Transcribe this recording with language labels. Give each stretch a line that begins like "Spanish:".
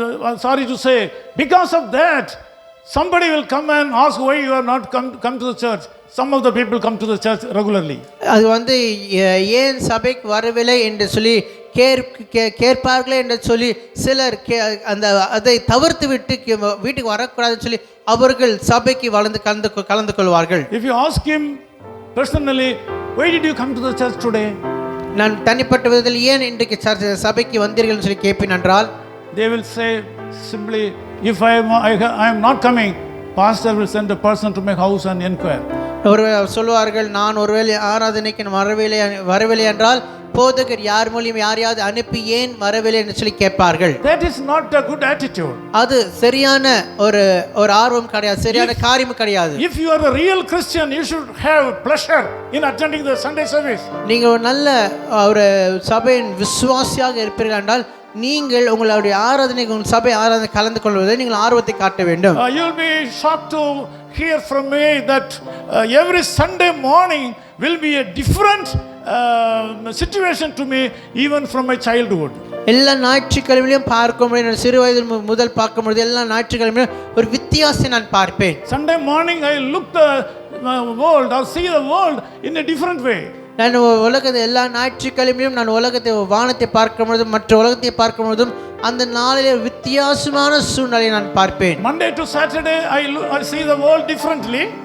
English: I'm sorry to say, because of that, somebody will come and ask why you are not come to the church. Some of the people come to the church regularly.
Tamil: அது ஏன் சபைக்கு வரவில்லை என்று சொல்லி கேட்பார்களே என்று சொல்லி சிலர் அந்த அதை தவிர்த்து விட்டு வீட்டுக்கு வரக்கூடாதுன்னு சொல்லி அவர்கள் சபைக்கு கலந்து கொள்வார்கள்.
English: If you ask him personally, why did you come to the church today?
Tamil: நான் தனிப்பட்ட விதத்தில் ஏன் இன்றைக்கு சபைக்கு வந்தீர்கள் சொல்லி கேட்பேன் என்றால்,
English: they will say simply, if I am not coming, pastor will send a person to my house and inquire.
Tamil: சொல்வார்கள், நான் ஒருவேளை ஆராதனைக்கு வரவில்லை என்றால் போதகர் யார் மூலியம் யாரையாவது அனுப்பி ஏன் வரவில்லை என்று சொல்லி கேட்பார்கள்.
English: That is not a good attitude.
Tamil: அது சரியான ஒரு ஆர்வம் கிடையாது, சரியான காரியம் கிடையாது.
English: If you are a real Christian, you should have pleasure in attending the Sunday service.
Tamil: நீங்கள் ஒரு நல்ல ஒரு சபையின் விசுவாசியாக இருப்பீர்கள் என்றால் நீங்கள் உங்களுடைய சபை ஆராதனை கலந்து கொள்வதை நீங்கள் ஆர்வத்தை காட்ட வேண்டும்.
English: You will be shocked to hear from me that every Sunday morning will be a different situation to me, even from my childhood.
Tamil: எல்லா ஞாயிற்றுக்கிழமையிலும் பார்க்கும்போது சிறு வயதில் முதல் பார்க்கும்போது எல்லா ஞாயிற்றுக்கிழமையிலும் ஒரு வித்தியாசத்தை நான் பார்ப்பேன்.
English: Sunday morning I look the world or see the world in a different way.
Tamil: நான் உலகத்தை எல்லா ஞாயிற்றுக்கிழமையிலும் நான் உலகத்தை வானத்தை பார்க்கும்போதும் மற்ற உலகத்தை பார்க்கும்போதும் அந்த நாளிலே வித்தியாசமான சூழ்நிலையை நான் பார்ப்பேன்.
English: Monday to Saturday I see the world differently.